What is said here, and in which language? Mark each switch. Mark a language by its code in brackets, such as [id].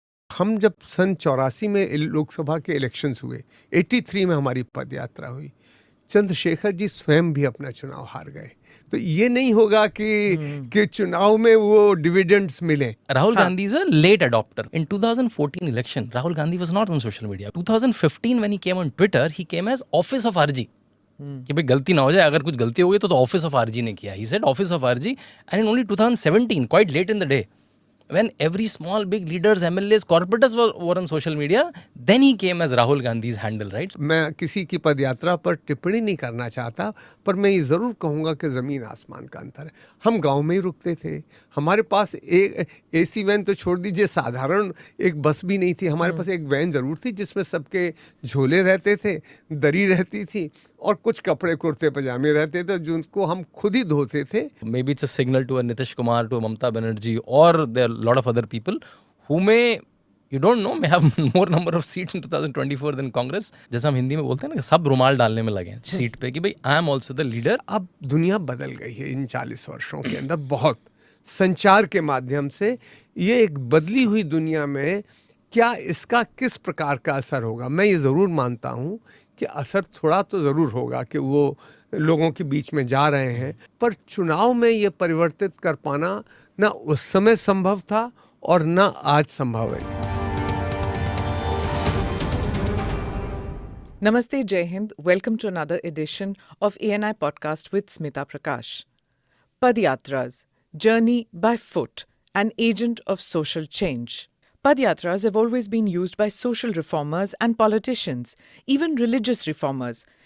[hi] हम जब सन 84 में लोकसभा के इलेक्शंस हुए, 83 में हमारी पदयात्रा हुई, चंद्रशेखर जी स्वयं भी अपना चुनाव हार गए। तो ये नहीं होगा कि चुनाव में वो डिविडेंड्स मिले। [en] Rahul Gandhi is a late adopter. In 2014 election, Rahul Gandhi was not on social media. 2015 when he came on Twitter, he came as Office of RG. [hi] कि भाई गलती ना हो जाए, अगर कुछ गलती हो गई तो ऑफिस ऑफ आरजी ने किया. [en] He said Office of RG, and in only 2017, quite late in the day, when every small big leaders, MLAs, corporators were on social media, then he came as Rahul Gandhi's handle, right? [hi] मैं किसी की पदयात्रा पर टिप्पणी नहीं करना चाहता, पर मैं ये ज़रूर कहूँगा कि ज़मीन आसमान का अंतर है। हम गांव में ही रुकते थे, हमारे पास एक एसी वैन तो छोड़ दीजिए, साधारण एक बस भी नहीं थी। हमारे पास एक वैन ज़रूर थी जिसमें सबके झोले रहते थे, दरी रहती थी और कुछ कपड़े कुर्ते पजामे रहते थे जिनको हम खुद ही धोते थे। [en] Maybe it's a signal to a Nitish Kumar, to a Mamata Banerjee, or there are a lot of other people who may, you don't know, may have more number of seats in 2024 than Congress. [hi] जैसा हम हिंदी में बोलते हैं ना कि सब रुमाल डालने में लगे हैं सीट पे कि भाई [en] I am also the leader. [hi] अब दुनिया बदल गई है इन 40 वर्षों के अंदर बहुत। संचार के माध्यम से ये एक बदली हुई दुनिया में क्या इसका किस प्रकार का असर होगा? मैं ये ज़रूर मानता हूँ कि असर थोड़ा तो ज़रूर होगा कि वो लोगों के बीच में जा रहे हैं, पर चुनाव में ये परिवर्तित कर पाना ना उस समय संभव था और ना आज संभव है। Namaste, Jai Hind. [en] Welcome to another edition of ANI Podcast with Smita Prakash. Padyatras, journey by foot, an agent of social change. Padyatras have always been used by social reformers and politicians, even religious reformers.